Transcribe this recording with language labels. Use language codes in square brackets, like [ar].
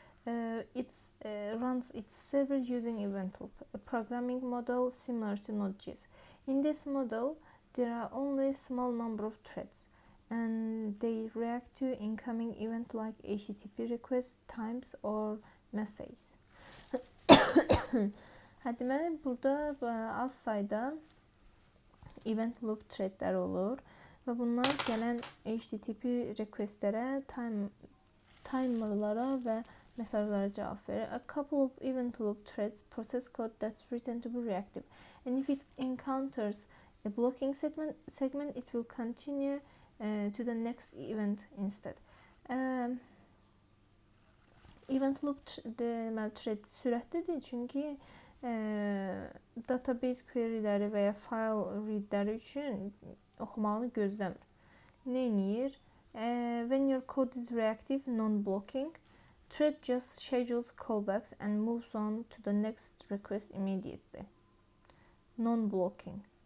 [en] It runs its server using event loop, a programming model similar to Node.js. In this model, there are only a small number of threads, and they react to incoming event like HTTP requests, times, or messages. [az] Deməli, burada az sayda event loop threadlər olur və bunlar gələn HTTP requestlərə, timerlara və mesajlara cavab verir. [en] A couple of event loop threads process code that's written to be reactive, and if it encounters a blocking segment, it will continue to the next event instead. [az] Event loop deməli thread sürətlidir, çünki database queryləri və ya file readləri üçün oxumağını gözləmir. Nə edir? [en] When your code is reactive, non-blocking, thread just schedules callbacks and moves on to the next request immediately. Non-blocking.